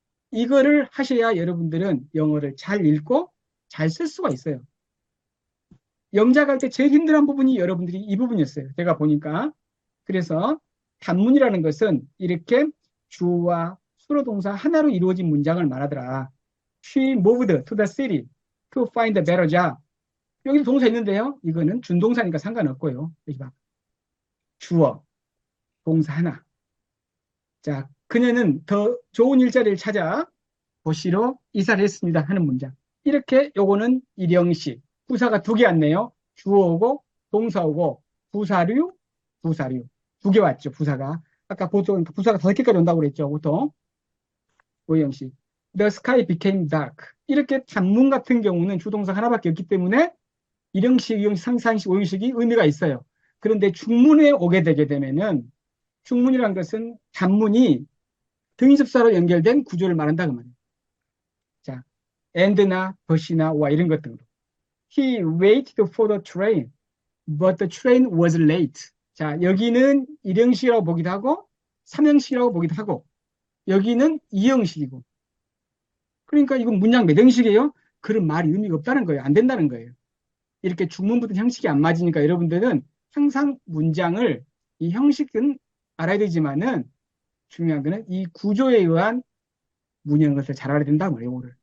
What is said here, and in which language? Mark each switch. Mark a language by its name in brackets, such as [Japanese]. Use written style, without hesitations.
[Korean] 이거를 하셔야 여러분들은 영어를 잘 읽고 잘 쓸 수가 있어요. 영작할 때 제일 힘든 부분이 여러분들이 이 부분이었어요. 제가 보니까. 그래서 단문이라는 것은 이렇게 주어와 수로 동사 하나로 이루어진 문장을 말하더라. [English] She moved to the city to find a better job. [Korean] 여기도 동사 있는데요. 이거는 준동사니까 상관없고요. 여기 봐. 주어, 동사 하나. 자, 그녀는 더 좋은 일자리를 찾아 도시로 이사를 했습니다 하는 문장. 이렇게 요거는 1형식. 부사가 2개 왔네요. 주어오고 동사오고 부사류, 부사류. 두 개 왔죠, 부사가. 아까 보통 부사가 5개까지 온다고 그랬죠, 보통. 오형식. [English] The sky became dark. [Korean] 이렇게 단문 같은 경우는 주동사 하나밖에 없기 때문에 일형식, 이형식, 상사형식, 오형식이 의미가 있어요. 그런데 중문에 오게 되게 되면은 중문이란 것은 단문이 등위접사로 연결된 구조를 말한다 그 말이에요. 자, and나 but이나 와 이런 것 등으로. [English] He waited for the train, but the train was late. [Korean] 자, 여기는 일형식이라고 보기도 하고 삼형식이라고 보기도 하고 여기는 이형식이고. 그러니까 이건 문장 몇 형식이에요? 그런 말이 의미가 없다는 거예요. 안 된다는 거예요. 이렇게 중문부터 형식이 안 맞으니까 여러분들은 항상 문장을 이 형식은 알아야 되지만은 중요한 거는 이 구조에 의한 문이라는 것을 잘 알아야 된다고 말이에요.